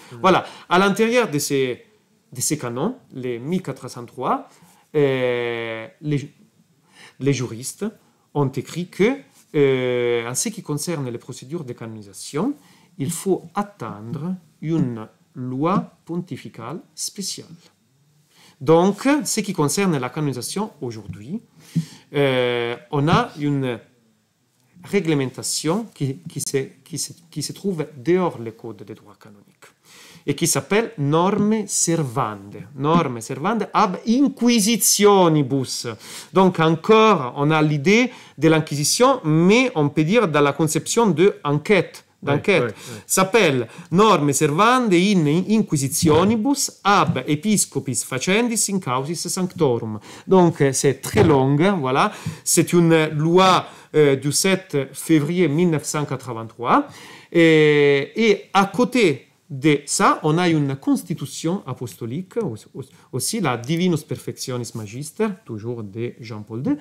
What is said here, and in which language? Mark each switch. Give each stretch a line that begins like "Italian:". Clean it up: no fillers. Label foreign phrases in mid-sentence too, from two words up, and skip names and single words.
French: Voilà, à l'intérieur de ces canons, les 1403, les juristes ont écrit que, en ce qui concerne les procédures de canonisation, il faut attendre une loi pontificale spéciale. Donc, ce qui concerne la canonisation aujourd'hui, on a une réglementation qui se trouve dehors le code de droit canonique et qui s'appelle
Latin: norme servande ab inquisitionibus.
French: Donc encore, on a l'idée de l'inquisition, mais on peut dire dans la conception d'enquête.
Latin: S'appelle norme servande in inquisitionibus ab episcopis facendis in causis sanctorum.
French: Donc c'est très long, voilà. C'est une loi du 7 février 1983 et à côté de ça, on a une constitution apostolique, aussi la Divinus Perfectionis Magister, toujours de Jean-Paul II.